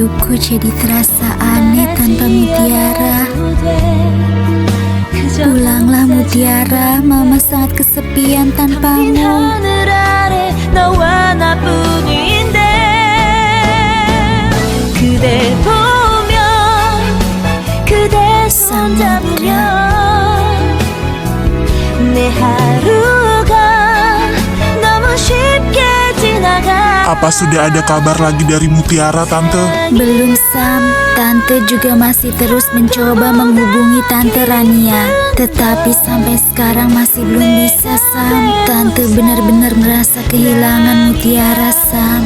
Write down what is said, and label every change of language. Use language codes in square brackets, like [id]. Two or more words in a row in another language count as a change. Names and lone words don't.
[id] Aku jadi terasa aneh tanpa Mutiara. Pulanglah Mutiara, Mama sangat kesepian tanpamu. [ko] 하늘 아래 너와 나뿐인데 그대 보면 그대 손 잡으면 내 하루가 너무 쉽게 지나가. [id] Apa sudah ada kabar lagi dari Mutiara, Tante? Belum, Sam. Tante juga masih terus mencoba menghubungi Tante Rania. Tetapi sampai sekarang masih belum bisa, Sam. Tante benar-benar merasa kehilangan Mutiara, Sam.